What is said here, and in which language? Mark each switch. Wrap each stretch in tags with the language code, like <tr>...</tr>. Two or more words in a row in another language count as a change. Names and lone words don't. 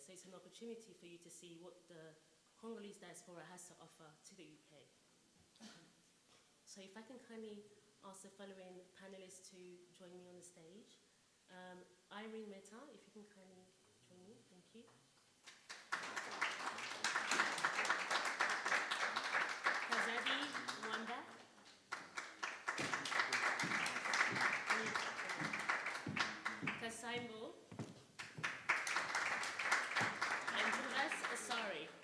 <en>So it's an opportunity for you to see what the Congolese diaspora has to offer to the UK. So if I can kindly ask the following panelists to join me on the stage. Irene Mehta, if you can kindly join me, thank you. Kazadi Mwamba. Kasaimbo. And Jonas Asari.</en>